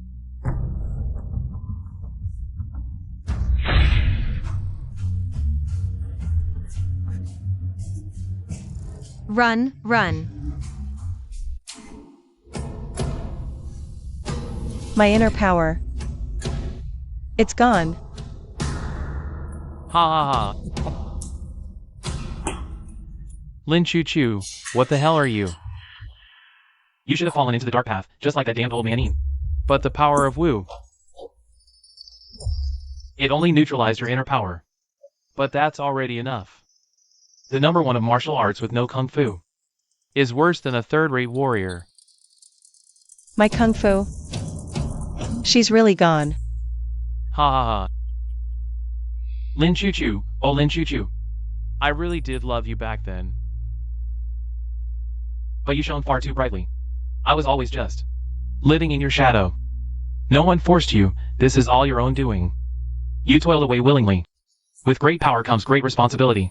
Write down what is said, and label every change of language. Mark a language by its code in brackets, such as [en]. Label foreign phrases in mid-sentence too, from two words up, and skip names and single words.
[en] Run, run. My inner power. It's gone. Ha ha ha. Lin Chu Chu, what the hell are you? You should have fallen into the dark path, just like that damned old man. But the power of Wu. It only neutralized your inner power. But that's already enough. The number one of martial arts with no kung fu is worse than a third-rate warrior. My kung fu. She's really gone. Ha ha ha. Lin Chu Chu, oh Lin Chu Chu. I really did love you back then. But you shone far too brightly. I was always just living in your shadow. No one forced you, this is all your own doing. You toiled away willingly. With great power comes great responsibility.